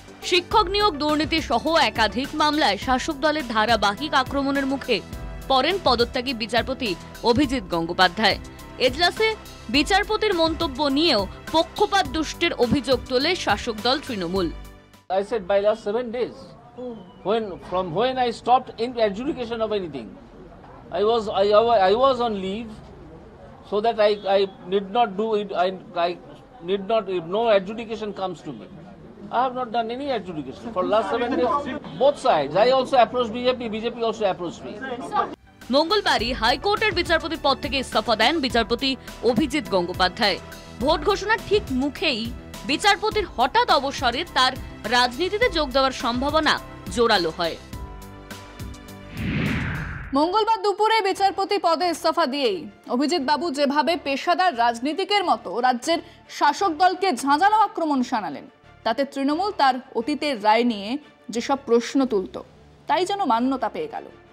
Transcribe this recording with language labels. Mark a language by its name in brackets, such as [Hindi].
[Bangla] শিক্ষক নিয়োগ দুর্নীতি সহ একাধিক মামলায় শাসক দলের ধারাবাহিক আক্রমণের মুখে পড়েন পদত্যাগী বিচারপতি অভিজিৎ গঙ্গোপাধ্যায়। এজলাসে বিচারপতির মন্তব্য নিয়েও পক্ষপাত দুষ্টের অভিযোগ তোলে শাসক দল Trinamool. [English] I said by last 7 days, from when I stopped in adjudication of anything, I was on leave, so that I need not do it. I need not, if no adjudication comes to me, I have not done any adjudication for last 7 days. Both sides. I also approached BJP also approached me. [Bangla] মঙ্গলবারই হাইকোর্টের বিচারপতির পদ থেকে ইস্তফা দেন বিচারপতি Abhijit Gangopadhyay. Vote ঘোষণার ঠিক মুখেই বিচারপতির হঠাৎ অবসরে তার রাজনীতিতে যোগ দেওয়ার সম্ভাবনা জোরালো হয়। মঙ্গলবার দুপুরে বিচারপতি পদে ইস্তফা দিয়েই অভিজিৎ বাবু যেভাবে পেশাদার রাজনীতিকের মতো রাজ্যের শাসক দলকে ঝাঁঝালো আক্রমণ শানালেন, তাতে তৃণমূল তার অতীতের রায় নিয়ে যেসব প্রশ্ন তুলত, তাই যেন মান্যতা পেয়ে গেল।